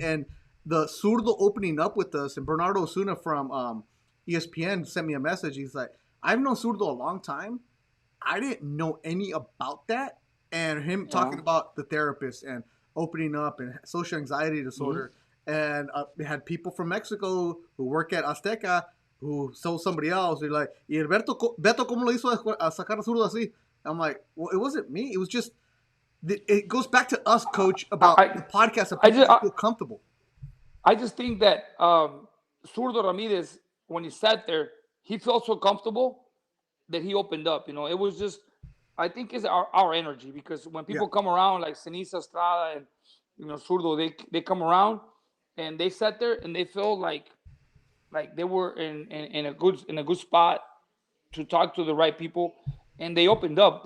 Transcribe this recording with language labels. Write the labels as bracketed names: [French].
[English] And the Zurdo opening up with us, and Bernardo Osuna from ESPN sent me a message. He's like, I've known Zurdo a long time. I didn't know any about that. And him talking about the therapist and opening up and social anxiety disorder. And we had people from Mexico who work at Azteca who saw somebody else. They're like, [Spanish] y Beto, ¿cómo lo hizo a sacar a Zurdo así? [English] I'm like, well, it wasn't me. It was just, it goes back to us, Coach, about the podcast. Of people feel comfortable. I just think that Zurdo Ramirez, when he sat there, he felt so comfortable that he opened up. You know, it was just, I think it's our energy, because when people come around like Sinisa Estrada and, you know, Zurdo, they come around and they sat there and they feel like they were in a good spot to talk to the right people, and they opened up.